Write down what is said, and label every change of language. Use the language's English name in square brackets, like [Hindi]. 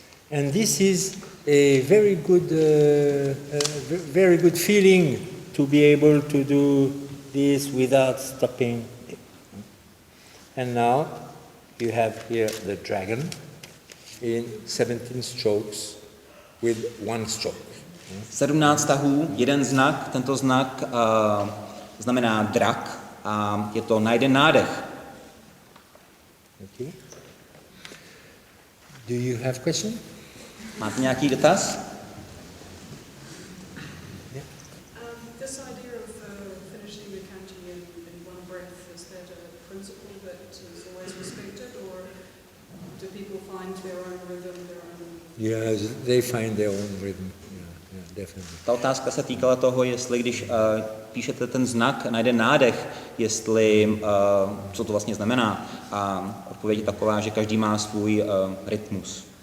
[English] And this is a very good feeling to be able to do this without stopping. And now you have here the dragon in 17 strokes with one stroke. [Czech] 17 tahů, jeden znak, tento znak znamená drak a je to na jeden nádech. [English] Okay. Do you have question? [Czech] Máte nějaký dotaz? [English] Yeah. This idea of finishing the kanji in one breath, is that a principle that is always respected, or do people find their own rhythm, their own... Yes, they find their own rhythm. Yeah. definitely. [Czech] Ta otázka se týkala toho, jestli když píšete ten znak na jeden nádech, jestli, co to vlastně znamená. A odpověď je taková, že každý má svůj rytmus.